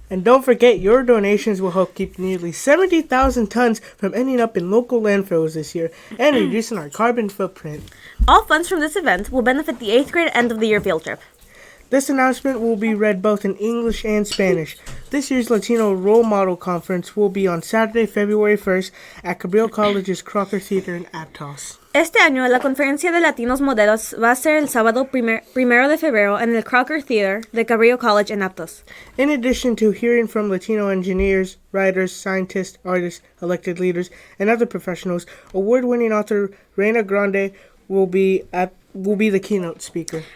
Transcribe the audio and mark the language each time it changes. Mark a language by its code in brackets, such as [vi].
[en] And don't forget, your donations will help keep nearly 70,000 tons from ending up in local landfills this year and reducing our carbon footprint. All funds from this event will benefit the 8th grade end of the year field trip. This announcement will be read both in English and Spanish. This year's Latino Role Model Conference will be on Saturday, February 1st at Cabrillo College's Crocker Theater in Aptos. [es] Este año, la conferencia de Latinos Modelos va a ser el sábado 1 de febrero en el Crocker Theater de Cabrillo College en Aptos. [en] In addition to hearing from Latino engineers, writers, scientists, artists, elected leaders, and other professionals, award-winning author Reina Grande will be the keynote speaker.